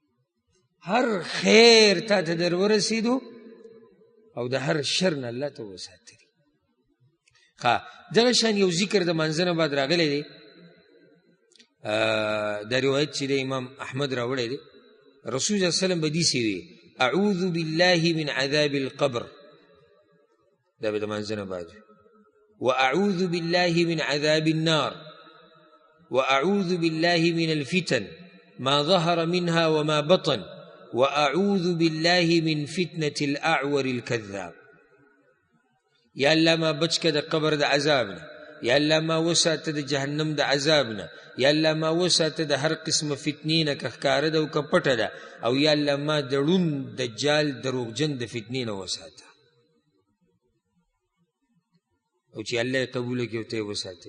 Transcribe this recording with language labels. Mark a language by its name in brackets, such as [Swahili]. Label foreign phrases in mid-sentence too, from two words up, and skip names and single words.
[Pashto] هر خیر تا ته در ورسېدو او د هر شر نه الله ته وساتلي. دغه شان یو ذکر د منځه نه بعد راغلی دی، دا روایت چې د امام احمد راوړی دی. [Arabic] رسول صلی الله علیه وسلم [Pashto] به داسې وي [Arabic] اعوذ بالله من عذاب القبر، [Pashto] دا به د منځه نه بعد وي، [Arabic] واعوذ بالله من عذاب النار، واعوذ بالله من الفتن ما ظهر منها وما بطن، واعوذ بالله من فتنة الاعور الكذاب. [Pashto] یا الله ما بچ که د قبر د عذاب نه، یا الله ما وساته د جهنم د عذاب نه، یا الله ما وساته د هر قسم فتنې نه، که ښکاره ده او که پټه ده، او یا الله ما د ړوند دجال دروغجن د فتنې نه وساته، او چې الله یې قبوله کړي او ته یې وساتې.